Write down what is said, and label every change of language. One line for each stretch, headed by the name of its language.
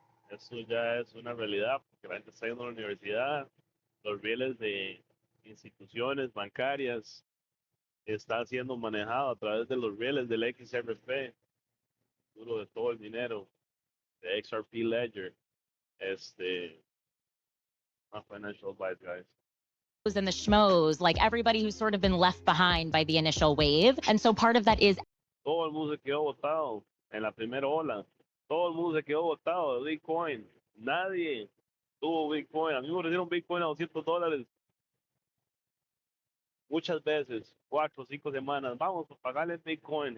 Spanish: Eso ya es una realidad, porque la gente está yendo a la universidad, los rieles de instituciones bancarias están siendo manejados a través de los rieles del XRP, duro de todo el dinero, de XRP Ledger,
English: not financial advice, guys. And the schmoes, like everybody who's sort of been left behind by the initial wave. And so part of that is...
Spanish: Todo el mundo se quedó botado en la primera ola. Todo el mundo se quedó botado de Bitcoin. Nadie tuvo Bitcoin. A mí me ofrecieron Bitcoin a $200. Muchas veces, 4 o 5 semanas, vamos a pagarle Bitcoin.